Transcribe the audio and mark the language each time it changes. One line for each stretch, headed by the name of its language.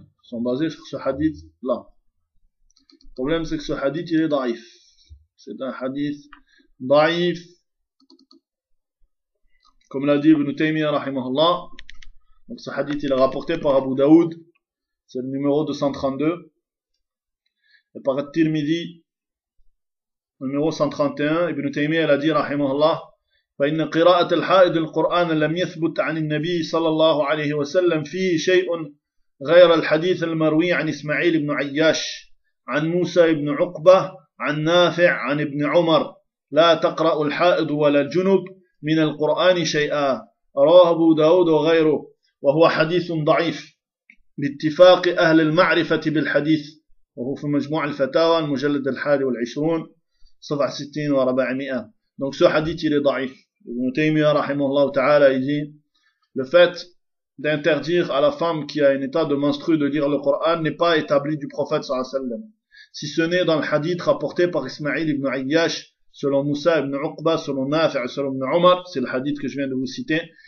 French: Ils sont basés sur ce hadith là. Le problème, c'est que ce hadith, il est daïf. C'est un hadith daïf. Comme l'a dit Ibn Taymiyyah, rahimahullah. Donc, ce hadith, il est rapporté par Abu Daoud. C'est le numéro 232. Et par At-Tirmidhi, numéro 131, Ibn Taymiyyah, il a dit, rahimahullah,
Arabic: فَإِنَّ قِرَاءَةَ الْحَائِدِ الْقُرْآنَ لَمْ يَثْبُتْ عَنِ النَّبِيِّ صَلَى اللَّهُ عَلَيْهِ وَسَلَّمْ فِيهِ شَيْءٌ غَيْرَ الْحَدِيثَ الْمَرْوِيِّ عَنِ إِسْمَعِيلِ بْنُ عَيَّاشِ عن موسى ابن عقبة عن نافع عن ابن عمر لا تقرأ الحائض ولا الجنب من القرآن شيئا رواه أبو داود وغيره وهو حديث ضعيف باتفاق أهل المعرفة بالحديث وهو في مجموع الفتاوى المجلد 21 صفحة 640.
French: Donc ce hadith il est ضعيف. Ibn Taymiyyah rahimahullah ta'ala il dit le fait d'interdire à la femme qui a un état de menstrue de lire le Coran n'est pas établi du prophète sallallahu alayhi wa sallam. Si ce n'est dans le hadith rapporté par Ismaïl ibn Ayyash, selon Moussa ibn Uqba, selon Nafi' selon ibn Umar, c'est le hadith que je viens de vous citer.